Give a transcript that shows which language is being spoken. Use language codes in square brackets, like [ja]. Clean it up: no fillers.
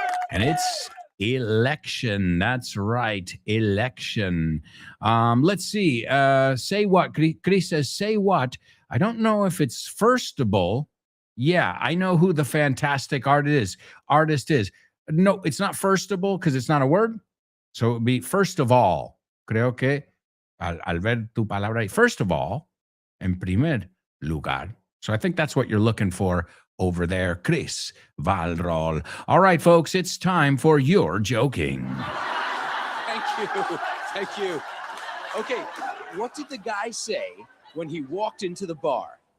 [en] And it's election. That's right, election. Let's see. Say what? Chris says, say what? I don't know if it's firstable. Yeah, I know who the fantastic artist is. No, it's not firstable because it's not a word. So it would be first of all. [es] Creo que al ver tu palabra, [en] first of all, [es] en primer lugar. [en] So I think that's what you're looking for over there, Chris Valrol. All right, folks, it's time for your joking. Thank you. Okay, what did the guy say when he walked into the bar?